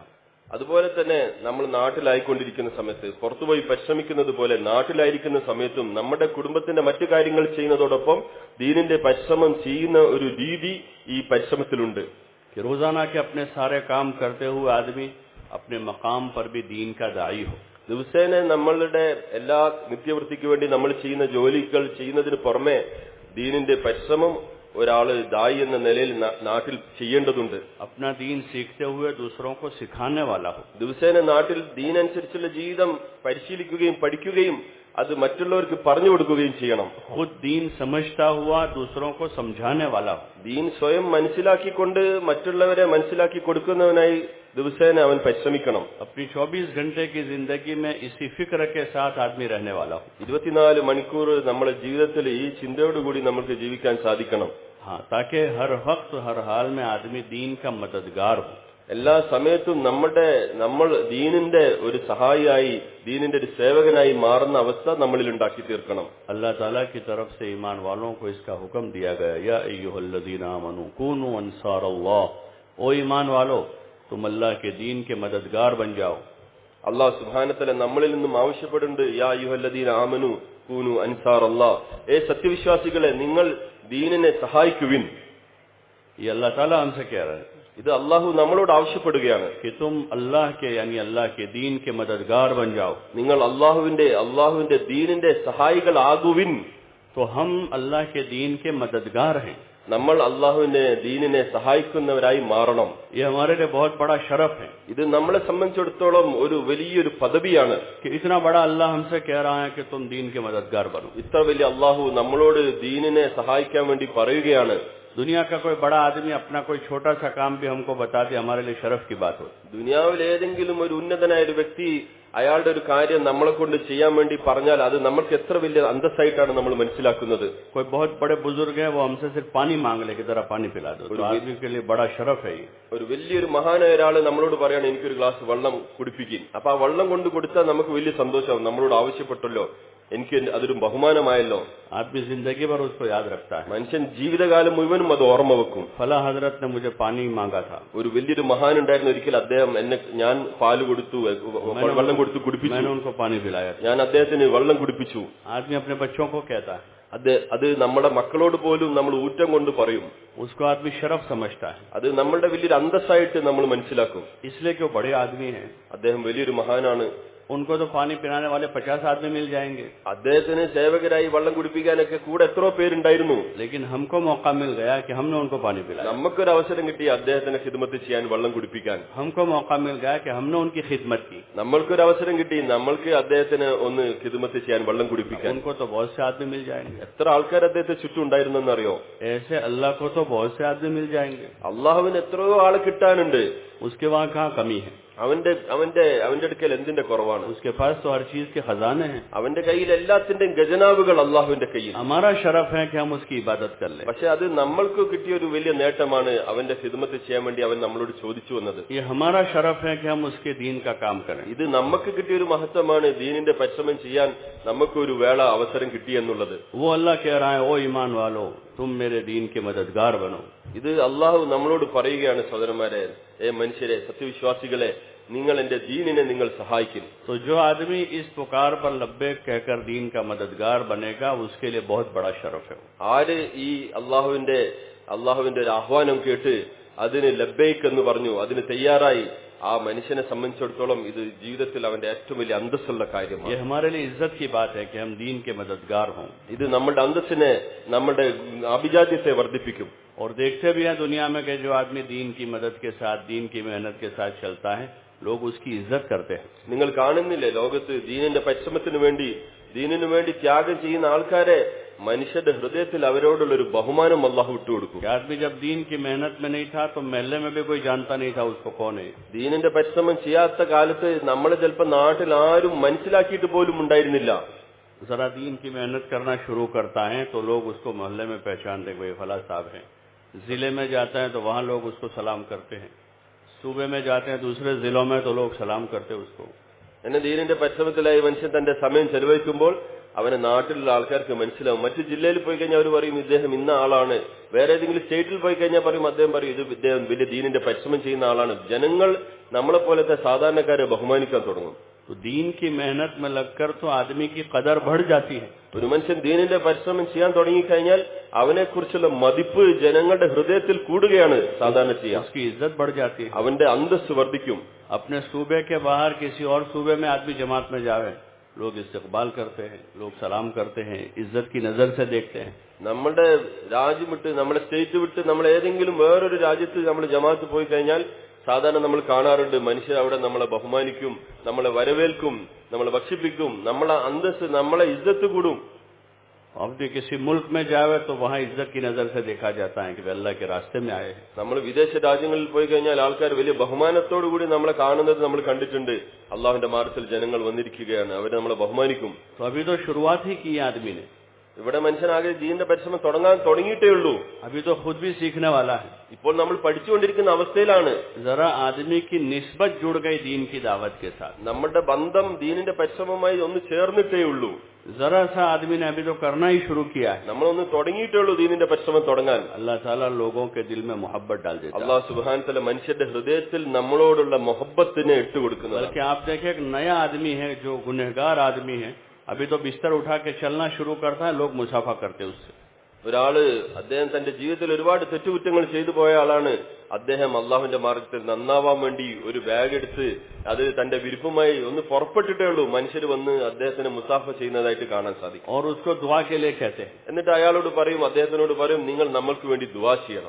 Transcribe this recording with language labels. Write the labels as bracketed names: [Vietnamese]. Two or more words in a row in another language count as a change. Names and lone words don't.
[Malayalam] അതുപോലെ തന്നെ നമ്മൾ നാട്ടിലായിക്കൊണ്ടിരിക്കുന്ന സമയത്ത്, പുറത്തുപോയി പരിശ്രമിക്കുന്നത് പോലെ നാട്ടിലായിരിക്കുന്ന സമയത്തും നമ്മുടെ കുടുംബത്തിന്റെ മറ്റു കാര്യങ്ങൾ ചെയ്യുന്നതോടൊപ്പം ദീനിന്റെ പരിശ്രമം ചെയ്യുന്ന ഒരു രീതി ഈ പരിശ്രമത്തിലുണ്ട്. [Hindi] कि रोजाना के अपने सारे काम करते हुए आदमी अपने मकाम पर भी दीन का दाई हो. [Malayalam] ദിവസേന നമ്മളുടെ എല്ലാ നിത്യവൃത്തിക്ക് വേണ്ടി നമ്മൾ ചെയ്യുന്ന ജോലികൾ ചെയ്യുന്നതിന് പുറമെ ദീനിന്റെ പരിശ്രമം ഒരാള് ദായി എന്ന നിലയിൽ നാട്ടിൽ ചെയ്യേണ്ടതുണ്ട്. [Hindi] अपना दीन सीखते हुए दूसरों को सिखाने वाला हो. [Malayalam] ദിവസേന നാട്ടിൽ ദീനനുസരിച്ചുള്ള ജീവിതം പരിശീലിക്കുകയും പഠിക്കുകയും അത് മറ്റുള്ളവർക്ക് പറഞ്ഞു കൊടുക്കുകയും ചെയ്യണം. [Hindi] खुद दीन समझता हुआ दूसरों को समझाने वाला हो. [Malayalam] ദീൻ സ്വയം മനസ്സിലാക്കിക്കൊണ്ട് മറ്റുള്ളവരെ മനസ്സിലാക്കി കൊടുക്കുന്നവനായി ദിവസേന അവൻ പരിശ്രമിക്കണം. [Hindi] अपनी 24 घंटे की जिंदगी में इसी फिक्र के साथ आदमी रहने वाला हो. [Malayalam] 24 മണിക്കൂർ നമ്മുടെ ജീവിതത്തിൽ ഈ ചിന്തയോടുകൂടി നമുക്ക് ജീവിക്കാൻ സാധിക്കണം. [Hindi] हाँ, ताकि हर वक्त हर हाल में आदमी दीन का मददगार हो. [Malayalam] എല്ലാ സമയത്തും നമ്മൾ ദീനിന്റെ ഒരു സഹായിയായി, ദീനിന്റെ ഒരു സേവകനായി മാറുന്ന അവസ്ഥ നമ്മളിൽ ഉണ്ടാക്കി തീർക്കണം. [Hindi] अल्लाह ताला की तरफ से ईमान वालों को इसका हुक्म दिया गया, [Arabic] يا أيها الذين آمنوا كونوا أنصار الله [Hindi] ओ ईमान वालो, तुम अल्लाह के दीन के मददगार बन जाओ. [Malayalam] അള്ളാഹു [Arabic] سبحانه وتعالى [Malayalam] നമ്മളിൽ നിന്നും ആവശ്യപ്പെടുന്നുണ്ട്, [Arabic] يا أيها الذين آمنوا كونوا أنصار الله, [Malayalam] സത്യവിശ്വാസികളെ നിങ്ങൾ ദീനിനെ സഹായിക്കുവിൻ. [Hindi] ये अल्लाह ताला हमसे कह रहा है. [Malayalam] ഇത് അള്ളാഹു നമ്മളോട് ആവശ്യപ്പെടുകയാണ്. [Hindi] कि तुम अल्लाह के यानी अल्लाह के दीन के मददगार बन जाओ. [Malayalam] നിങ്ങൾ അള്ളാഹുവിന്റെ ദീനിന്റെ സഹായികളാകുവിൻ. [Hindi] तो हम अल्लाह के दीन के मददगार हैं. [Malayalam] നമ്മൾ അള്ളാഹുവിന്റെ ദീനിനെ സഹായിക്കുന്നവരായി മാറണം. [Hindi] ये हमारे लिए बहुत बड़ा शरफ है. [Malayalam] ഇത് നമ്മളെ സംബന്ധിച്ചിടത്തോളം ഒരു വലിയൊരു പദവിയാണ്. [Hindi] कि इतना बड़ा अल्लाह हमसे कह रहा है कि तुम दीन के मददगार बनो. [Malayalam] ഇത്ര വലിയ അള്ളാഹു നമ്മളോട് ദീനിനെ സഹായിക്കാൻ വേണ്ടി പറയുകയാണ്. [Hindi] दुनिया का कोई बड़ा आदमी अपना कोई छोटा सा काम भी हमको बता दे, हमारे लिए शरफ की बात हो. [Malayalam] ദുനിയാവിൽ ഏതെങ്കിലും ഒരു ഉന്നതനായ ഒരു വ്യക്തി അയാളുടെ ഒരു കാര്യം നമ്മളെ കൊണ്ട് ചെയ്യാൻ വേണ്ടി പറഞ്ഞാൽ അത് നമ്മൾക്ക് എത്ര വലിയ അന്തസ്സായിട്ടാണ് നമ്മൾ മനസ്സിലാക്കുന്നത്. [Hindi] कोई बहुत बड़े बुजुर्ग है, वो हमसे सिर्फ पानी मांग ले कि जरा पानी पिला दो, तो आदमी के लिए बड़ा शरफ है. [Malayalam] ഒരു വലിയൊരു മഹാനായ ഒരാള് നമ്മളോട് പറയാണ്, എനിക്കൊരു ഗ്ലാസ് വെള്ളം കുടിപ്പിക്കും. അപ്പൊ ആ വെള്ളം കൊണ്ട് കൊടുത്താൽ നമുക്ക് വലിയ സന്തോഷമാവും. നമ്മളോട് ആവശ്യപ്പെട്ടല്ലോ, എനിക്ക് അതൊരു ബഹുമാനമായല്ലോ. [Hindi] आदमी जिंदगी भर उसको याद रखता है. [Malayalam] മനുഷ്യൻ ജീവിതകാലം മുഴുവനും അത് ഓർമ്മ വെക്കും. [Hindi] फला हजरत ने मुझे पानी मांगा था. [Malayalam] ഒരു വലിയൊരു മഹാൻ ഉണ്ടായിരുന്നു, ഒരിക്കൽ അദ്ദേഹം ഞാൻ പാല് കൊടുത്തു, വെള്ളം കൊടുത്തു കുടിപ്പിച്ചു. [Hindi] मैंने उनको पानी पिलाया. [Malayalam] ഞാൻ അദ്ദേഹത്തിന് വെള്ളം കുടിപ്പിച്ചു. [Hindi] आदमी अपने बच्चों को कहता है. [Malayalam] അത് നമ്മുടെ മക്കളോട് പോലും നമ്മൾ ഊറ്റം കൊണ്ട് പറയും. [Hindi] उसको आदमी शरफ समझता है. [Malayalam] അത് നമ്മളുടെ വലിയൊരു അന്തസ്സായിട്ട് നമ്മൾ മനസ്സിലാക്കും. [Hindi] इसलिए कि वो बड़े आदमी हैं. [Malayalam] അദ്ദേഹം വലിയൊരു മഹാനാണ്. [Hindi] उनको तो पानी पिलाने वाले 50 आदमी मिल जाएंगे. [Malayalam] അദ്ദേഹത്തിന് സേവകരായി വെള്ളം കുടിപ്പിക്കാനൊക്കെ കൂടെ എത്രയോ പേരുണ്ടായിരുന്നു. [Hindi] लेकिन हमको मौका मिल गया कि हमने उनको पानी पिलाया. [Malayalam] നമുക്കൊരു അവസരം കിട്ടി അദ്ദേഹത്തിന് ഖിദ്മത്ത് ചെയ്യാൻ, വെള്ളം കുടിപ്പിക്കാൻ. [Hindi] हमको मौका मिल गया कि हमने उनकी खिदमत की. [Malayalam] നമ്മൾക്കൊരു അവസരം കിട്ടി, നമ്മൾക്ക് അദ്ദേഹത്തിന് ഒന്ന് ഖിദ്മത്ത് ചെയ്യാൻ, വെള്ളം കുടിപ്പിക്കാൻ. [Hindi] उनको तो बहुत से आदमी मिल जाएंगे. [Malayalam] എത്ര ആൾക്കാർ അദ്ദേഹത്തെ ചുറ്റും ഉണ്ടായിരുന്നെന്നറിയോ? [Hindi] ऐसे अल्लाह को तो बहुत से आदमी मिल जाएंगे. [Malayalam] അള്ളാഹുവിന് എത്രയോ ആളെ കിട്ടാനുണ്ട്. [Hindi] उसके वहाँ कहाँ कमी है? [Malayalam] അവന്റെ അടുക്കൽ എന്തിന്റെ കുറവാണ്? [Hindi] उसके पास तो हर चीज के खजाने हैं. [Malayalam] അവന്റെ കയ്യിൽ എല്ലാത്തിന്റെയും ഖജനാവുകൾ അള്ളാഹുവിന്റെ കയ്യിൽ. [Hindi] हमारा शरफ है कि हम उसकी इबादत कर लें. [Malayalam] പക്ഷെ അത് നമ്മൾക്ക് കിട്ടിയ ഒരു വലിയ നേട്ടമാണ്. അവന്റെ ഖിദ്മത്ത് ചെയ്യാൻ വേണ്ടി അവൻ നമ്മളോട് ചോദിച്ചു വന്നത്. [Hindi] ये हमारा शरफ है कि हम उसके दीन का काम करें. [Malayalam] ഇത് നമുക്ക് കിട്ടിയ ഒരു മഹത്വമാണ്. ദീനിന്റെ പരിശ്രമം ചെയ്യാൻ നമുക്കൊരു വേള അവസരം കിട്ടി എന്നുള്ളത്. [Hindi] वो अल्लाह कह रहा है, ओ ईमान वालो, तुम मेरे दीन के मददगार बनो. [Malayalam] ഇത് അള്ളാഹു നമ്മളോട് പറയുകയാണ്, സഹോദരന്മാരെ, മനുഷ്യരെ, സത്യവിശ്വാസികളെ, നിങ്ങൾ എന്റെ ദീനിനെ നിങ്ങൾ സഹായിക്കും. [Hindi] तो जो आदमी इस पुकार पर लब्बैक कहकर दीन का मददगार बनेगा, उसके लिए बहुत बड़ा शरफ है. [Malayalam] ആര് ഈ അള്ളാഹുവിന്റെ ഒരു ആഹ്വാനം കേട്ട് അതിന് ലബ്ബൈക്ക് എന്ന് പറഞ്ഞു, അതിന് തയ്യാറായി, ആ മനുഷ്യനെ സംബന്ധിച്ചിടത്തോളം ഇത് ജീവിതത്തിൽ അവന്റെ ഏറ്റവും വലിയ അന്തസ്സുള്ള കാര്യമാണ്. [Hindi] ये हमारे लिए इज्जत की बात है कि हम दीन के मददगार हों. [Malayalam] ഇത് നമ്മുടെ അന്തസ്സിനെ, നമ്മുടെ അഭിജാത്യത്തെ വർദ്ധിപ്പിക്കും. [Hindi] और देखते भी हैं दुनिया में कि जो आदमी दीन की मदद के साथ, दीन की मेहनत के साथ चलता है, लोग उसकी इज्जत करते हैं. [Malayalam] നിങ്ങൾ കാണുന്നില്ലേ, ലോകത്ത് ദീനിന്റെ പരിശ്രമത്തിന് വേണ്ടി, ദീനിനു വേണ്ടി ത്യാഗം ചെയ്യുന്ന ആൾക്കാരെ മനുഷ്യന്റെ ഹൃദയത്തിൽ അവരോടുള്ള ഒരു ബഹുമാനം അല്ലാഹു വിട്ടുകൊടുക്കും. [Hindi] आदमी जब दीन की मेहनत में नहीं था तो महल्ले में भी कोई जानता नहीं था उसको कौन है. [Malayalam] ദീനിന്റെ പരിശ്രമം ചെയ്യാത്ത കാലത്ത് നമ്മളെ ചിലപ്പോൾ നാട്ടിൽ ആരും മനസ്സിലാക്കിയിട്ട് പോലും ഉണ്ടായിരുന്നില്ല. [Hindi] जरा दीन की मेहनत करना शुरू करता है तो लोग उसको मोहल्ले में पहचानते, कोई फला साहब है. जिले में जाता है तो वहां लोग उसको सलाम करते हैं. सूबे में जाते हैं, दूसरे जिलों में तो लोग सलाम करते उसको. [Malayalam] എന്നെ ദീനിന്റെ പരിശ്രമത്തിലായി മനുഷ്യൻ തന്റെ സമയം ചെലവഴിക്കുമ്പോൾ അവനെ നാട്ടിലുള്ള ആൾക്കാർക്ക് മനസ്സിലാവും. മറ്റു ജില്ലയിൽ പോയി കഴിഞ്ഞാൽ അവർ പറയും ഇദ്ദേഹം ഇന്ന ആളാണ്. വേറെ ഏതെങ്കിലും സ്റ്റേറ്റിൽ പോയി കഴിഞ്ഞാൽ പറയും അദ്ദേഹം പറയും ഇദ്ദേഹം വലിയ ദീനിന്റെ പരിശ്രമം ചെയ്യുന്ന ആളാണ്. ജനങ്ങൾ നമ്മളെ പോലത്തെ സാധാരണക്കാരെ ബഹുമാനിക്കാൻ തുടങ്ങും. [Hindi] तो दीन की मेहनत में लगकर तो आदमी की कदर बढ़ जाती है. [Malayalam] ഒരു മനുഷ്യൻ ദീനിന്റെ പരിശ്രമം ചെയ്യാൻ തുടങ്ങിക്കഴിഞ്ഞാൽ അവനെക്കുറിച്ചുള്ള മതിപ്പ് ജനങ്ങളുടെ ഹൃദയത്തിൽ കൂടുകയാണ് സാധാരണ ചെയ്യുക. [Hindi] उसकी इज्जत बढ़ जाती है. [Malayalam] അവന്റെ അന്തസ്സ് വർദ്ധിക്കും. [Hindi] अपने सूबे के बाहर किसी और सूबे में आदमी जमात में जावे, लोग इस्तकबाल करते हैं, लोग सलाम करते हैं, इज्जत की नजर से देखते हैं. [Malayalam] നമ്മുടെ രാജ്യം വിട്ട്, നമ്മുടെ സ്റ്റേറ്റ് വിട്ട് നമ്മൾ ഏതെങ്കിലും വേറൊരു രാജ്യത്ത് നമ്മൾ ജമാഅത്ത് പോയി കഴിഞ്ഞാൽ സാധാരണ നമ്മൾ കാണാറുണ്ട്, മനുഷ്യർ അവിടെ നമ്മളെ ബഹുമാനിക്കും, നമ്മളെ വരവേൽക്കും, നമ്മളെ ഭക്ഷിപ്പിക്കും, നമ്മളെ അന്തസ്സ്, നമ്മളെ ഇജ്ജത്ത് കൂടും. [Hindi] अब भी किसी मुल्क में जावे तो वहाँ इज्जत की नजर से देखा जाता है कि वे अल्लाह के रास्ते में आए हैं. [Malayalam] നമ്മൾ വിദേശ രാജ്യങ്ങളിൽ പോയി കഴിഞ്ഞാൽ ആൾക്കാർ വലിയ ബഹുമാനത്തോടു കൂടി നമ്മളെ കാണുന്നത് നമ്മൾ കണ്ടിട്ടുണ്ട്. അള്ളാഹുവിന്റെ മാർഗത്തിൽ ജനങ്ങൾ വന്നിരിക്കുകയാണ്, അവർ നമ്മളെ ബഹുമാനിക്കും. [Hindi] तो अभी तो शुरुआत ही की है आदमी ने. [Malayalam] ഇവിടെ മനുഷ്യനാകെ ദീനിന്റെ പരിശ്രമം തുടങ്ങിയിട്ടേ ഉള്ളൂ. [Hindi] अभी तो खुद भी सीखने वाला है. [Malayalam] ഇപ്പോൾ നമ്മൾ പഠിച്ചുകൊണ്ടിരിക്കുന്ന അവസ്ഥയിലാണ്. [Hindi] जरा आदमी की निस्बत जुड़ गई दीन की दावत के साथ. [Malayalam] നമ്മുടെ ബന്ധം ദീനിന്റെ പരിശ്രമമായി ഒന്ന് ചേർന്നിട്ടേ ഉള്ളൂ. [Hindi] जरा सा आदमी ने अभी तो करना ही शुरू किया है, [Malayalam] നമ്മളൊന്ന് തുടങ്ങിയിട്ടേ ഉള്ളൂ ദീനിന്റെ പരിശ്രമം തുടങ്ങാൻ. [Hindi] अल्लाह ताला लोगों के दिल में मोहब्बत डाल देता है. [Malayalam] അല്ലാഹു [Arabic] سبحانه وتعالى [Malayalam] മനുഷ്യന്റെ ഹൃദയത്തിൽ നമ്മളോടുള്ള मोहब्बത്തിനെ ഇട്ടുകൊടുക്കുന്നത്. [Hindi] बल्कि आप देखें एक नया आदमी है जो गुनहगार आदमी है, अभी तो बिस्तर उठा के चलना शुरू करता है, लोग मुसाफा करते हैं उससे. [Malayalam] ഒരാള് അദ്ദേഹം തന്റെ ജീവിതത്തിൽ ഒരുപാട് തെറ്റുകുറ്റങ്ങൾ ചെയ്തു പോയ ആളാണ്. അദ്ദേഹം അള്ളാഹുവിന്റെ മാർഗത്തിൽ നന്നാവാൻ വേണ്ടി ഒരു ബാഗ് എടുത്ത് അത് തന്റെ വിരുപ്പുമായി ഒന്ന് പുറപ്പെട്ടിട്ടേ ഉള്ളൂ, മനുഷ്യർ വന്ന് അദ്ദേഹത്തിന് മുസാഫ ചെയ്യുന്നതായിട്ട് കാണാൻ സാധിക്കും. [Hindi] और उसको दुआ के लिए कहते हैं. [Malayalam] എന്നിട്ട് അയാളോട് പറയും, അദ്ദേഹത്തിനോട് പറയും, നിങ്ങൾ നമ്മൾക്ക് വേണ്ടി ദുആ ചെയ്യണം.